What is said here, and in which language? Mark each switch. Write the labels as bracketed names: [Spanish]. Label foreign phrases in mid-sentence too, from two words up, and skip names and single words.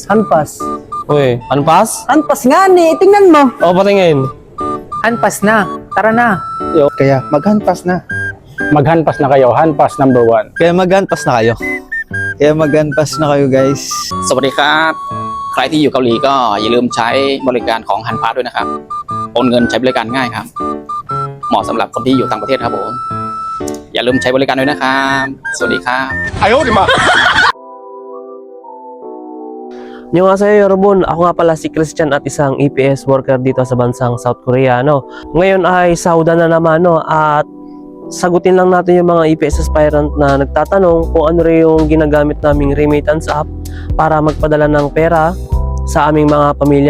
[Filipino] Hanpas. Uy, hanpas? Hanpas nga ni, tingnan mo. O, patingin. Hanpas na. Tara na. Kaya maghanpas na. Maghanpas na kayo. Hanpas number 1. Kaya maghanpas na kayo. Guys. [Thai] สวัสดีครับใครที่อยู่เกาหลีก็อย่าลืมใช้บริการของฮันพาด้วยนะครับโอนเงินใช้บริการง่ายครับเหมาะสำหรับคนที่อยู่ต่างประเทศครับผมอย่าลืมใช้บริการด้วยนะครับสวัสดีครับ [Korean] 안녕하세요 여러분, [Filipino] ako nga pala si Christian at isang EPS worker dito sa bansang South Korea. Ngayon ay sauda na naman at sagutin lang natin yung mga EPS aspirant na nagtatanong kung ano rin yung ginagamit naming [English] remittance app [Filipino] para magpadala ng pera sa aming mga pamilya.